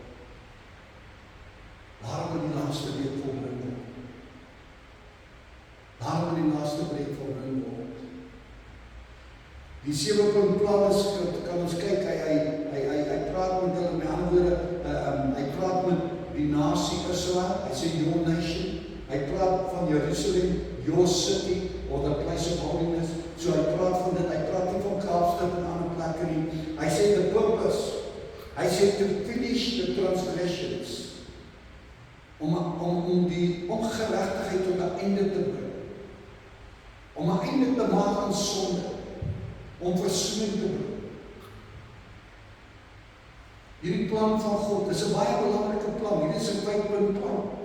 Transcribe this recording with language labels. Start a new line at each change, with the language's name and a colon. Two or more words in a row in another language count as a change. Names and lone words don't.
Afrikaans: Daarom moet die laaste week volbring word. Daarom moet die laaste week volbring word. Die 7-punt plan is, kan ons kyk, hy praat met hulle, met ander woorde, hy praat met die nasie Israel, hy sê
English: your nation.
Afrikaans: Hy praat van Jerusalem,
English: your city, or the place of holiness.
Afrikaans: So hy praat van dit, hy praat nie van Kaapstad en ander plekke nie. Hy sê
English: the purpose,
Afrikaans: hy sê
English: to finish the transgressions,
Afrikaans: om die ongeregtigheid tot 'n einde te bring, om 'n einde te maak aan sonde, om versoening te bring. Hierdie plan van God is 'n baie belangrike plan, hierdie is 'n 5-punt plan.